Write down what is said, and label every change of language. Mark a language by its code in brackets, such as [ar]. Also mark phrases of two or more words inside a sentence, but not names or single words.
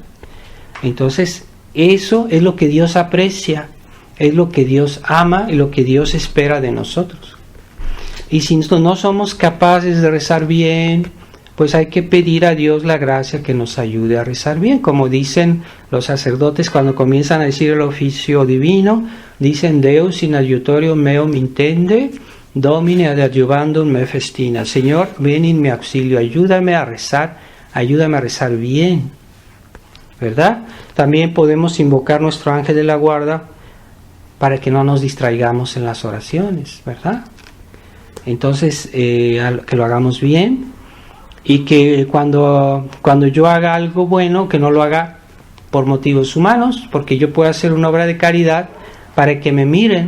[es] Entonces, eso es lo que Dios aprecia, es lo que Dios ama y lo que Dios espera de nosotros. Y si no somos capaces de rezar bien, pues hay que pedir a Dios la gracia que nos ayude a rezar bien. Como dicen los sacerdotes cuando comienzan a decir el oficio divino, dicen [la] Deus in adiutorium meum intende, Domine ad adiuvandum me festina. [es] Señor, ven en mi auxilio, ayúdame a rezar bien, ¿verdad? También podemos invocar nuestro ángel de la guarda para que no nos distraigamos en las oraciones, ¿verdad? Entonces, que lo hagamos bien y que cuando yo haga algo bueno, que no lo haga por motivos humanos, porque yo puedo hacer una obra de caridad para que me miren.